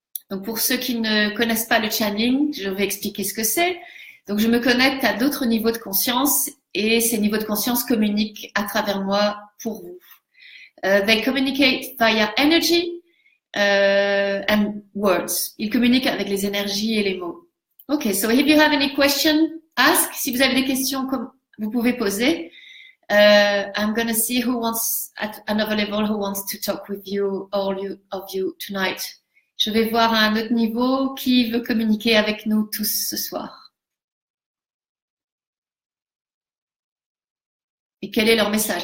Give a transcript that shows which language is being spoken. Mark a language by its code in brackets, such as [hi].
[fr] Donc pour ceux qui ne connaissent pas le channeling, je vais expliquer ce que c'est. Donc je me connecte à d'autres niveaux de conscience et ces niveaux de conscience communiquent à travers moi pour vous. [en] They communicate via energy and words. [fr] Ils communiquent avec les énergies et les mots. [en] Okay, so if you have any question, ask. [fr] Si vous avez des questions, vous pouvez poser. [en] I'm going to see who wants, at another level, who wants to talk with you, of you tonight. [fr] Je vais voir à un autre niveau qui veut communiquer avec nous tous ce soir. Et quel est leur message?